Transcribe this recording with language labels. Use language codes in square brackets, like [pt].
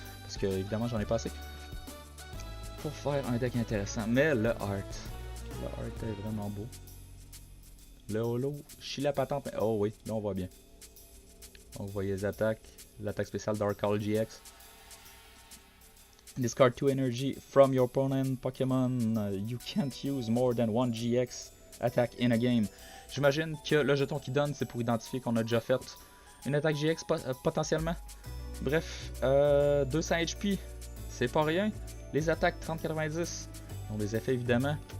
[fr] Parce que évidemment j'en ai pas assez. Pour faire un deck intéressant. Mais le art. Le art est vraiment beau. Le holo, chie la patente. Oh oui, là on voit bien. On voit les attaques. L'attaque spéciale Dark Call GX. [en] Discard 2 energy from your opponent Pokémon. You can't use more than one GX attack in a game. [fr] J'imagine que le jeton qui donne, c'est pour identifier qu'on a déjà fait une attaque GX potentiellement. Bref, 200 HP, c'est pas rien. Les attaques 30-90 ont des effets évidemment.